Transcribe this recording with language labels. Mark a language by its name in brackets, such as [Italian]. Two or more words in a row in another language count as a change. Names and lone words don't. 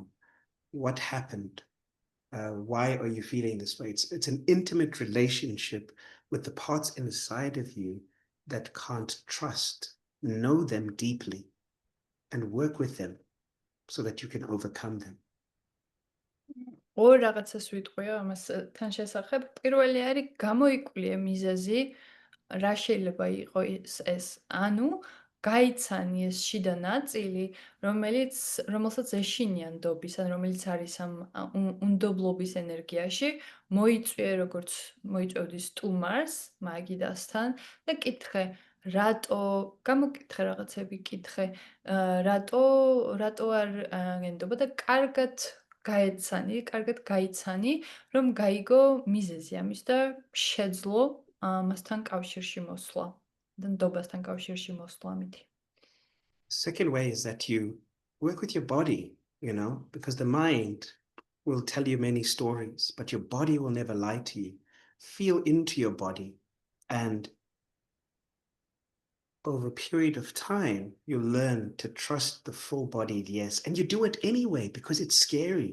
[English] What happened? Why are you feeling this way? It's an intimate relationship with the parts inside of you that can't trust. Know them deeply and work with them so that you can overcome them. [Georgian] ორ რაღაცას ვიტყვიო ამასთან შესახებ. პირველი არის გამოიკვლიე მიზეზი, რა შეიძლება იყოს ეს. ანუ გაიცანი ეს შიდა ნაწილი, რომელსაც ეშინიან ნდობის, ან რომელიც არის ამ უნდობლობის ენერგიაში, მოიწვიე როგორც მოიწვევდი სტუმარს მაგიდასთან და კითხე, რატო გამოკითხე რაღაცები, კითხე, რატო არ გენდობა და კარგად გაიცანი, რომ გაიგო მიზეზი ამის და შეძლო ამასთან კავშირში მოსვლა და ნდობასთან კავშირში მოსვლა ამითი. [English] Second way is that you work with your body, because the mind will tell you many stories, but your body will never lie to you. Feel into your body, and over a period of time, you learn to trust the full-bodied yes, and you do it anyway because it's scary.